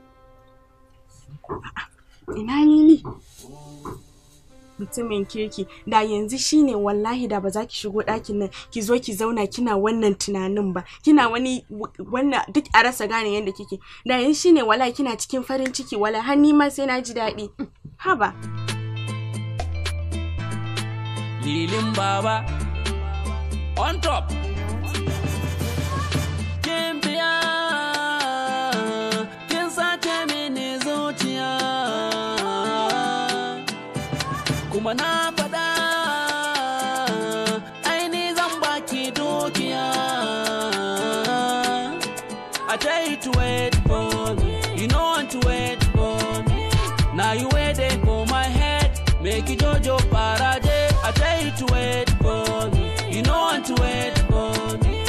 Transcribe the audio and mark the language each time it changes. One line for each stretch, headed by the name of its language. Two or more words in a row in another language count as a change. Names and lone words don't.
Hausa: Ina ni mutumin kirki da yanzu shine wallahi da ba za ki shigo ɗakin nan ki zo ki zauna kina wannan tunanin ba kina wani wannan duk a rasa gane yadda kike da yanzu shine wallahi kina cikin farin ciki wala har ni ma sai na ji daɗi haba Lilin baba
English: on top
Hausa: kuma na faɗa aini zan baki dukiya
English: I tell you to wait for me you know want to wait for me waiting for my head, make it Jojo Parade. I tell you to wait for me, you know want to wait for me.